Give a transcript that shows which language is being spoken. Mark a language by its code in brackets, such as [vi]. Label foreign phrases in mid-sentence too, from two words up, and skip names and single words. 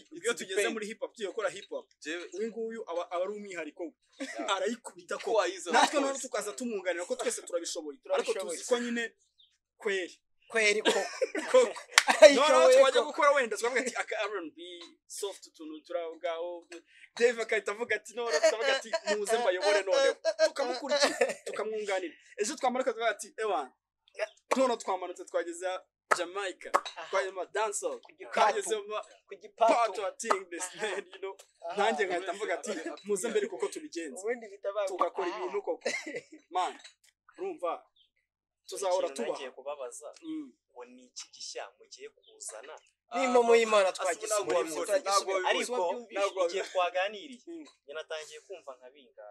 [rw] iyo tugeze muri hip hop tugiye gukora hip hop uyu nguyu aba ari umwihariko arayikubita ko natwe none tukaza tumwunganira ko twese turabishoboye ariko tuzi ko nyine kweri koko noneho twajya gukora wenda twavuga ati aka R&B soft utuntu turavugaho Dave akahita avuga ati none tukavuga ati muze mbayobore noneho tukamukurikira tukamwunganira ejo twamara tukavuga ati ewana none twamanutse twageze Jamaica twajya dancehall twageze ku gipato [en] thing this man you know [rw] nanjye nkahita mvuga ati muze mbere kuko tubigenza tugakora ibintu koko man urumva tuzahora tuba nagiye kubabaza ngo ni iki gishya mugiye kuzana n'impomo y'Imana twagize ariko igihe twaganiriye natangiye kumva nka bingahe